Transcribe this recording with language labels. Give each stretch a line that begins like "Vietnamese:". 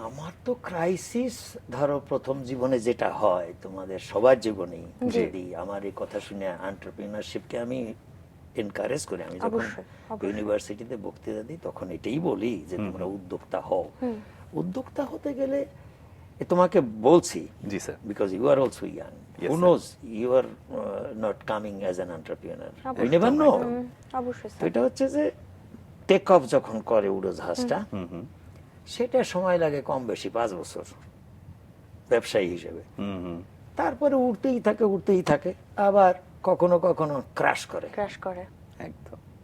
Bangla: আমার তো ক্রাইসিস, ধরো প্রথম জীবনে যেটা হয় তোমাদের সবার জীবনেই, যদি আমার এই কথা শুনে এন্টারপ্রেনারশিপকে আমি এনকারেজ করি, আমি যখন অবশ্যই, অবশ্যই। ইউনিভার্সিটিতে বক্তৃতা দিই তখন এটাই বলি যে তোমরা উদ্যোক্তা হও। উদ্যোক্তা হতে গেলে তোমাকে বলছি, জি sir.
English: because you are also young, Yes, who sir. knows, you are not coming as an entrepreneur, we never know।
Bangla: অবশ্যই তো স্যার এটা হচ্ছে যে টেক অফ যখন করে উড়োজাহাজটা, সেটা সময় লাগে কম বেশি 5 বছর ব্যবসায়ী হিসেবে। তারপরে উঠতেই থাকে, আবার কখনো কখনো ক্র্যাশ করে। ক্র্যাশ করে একদম।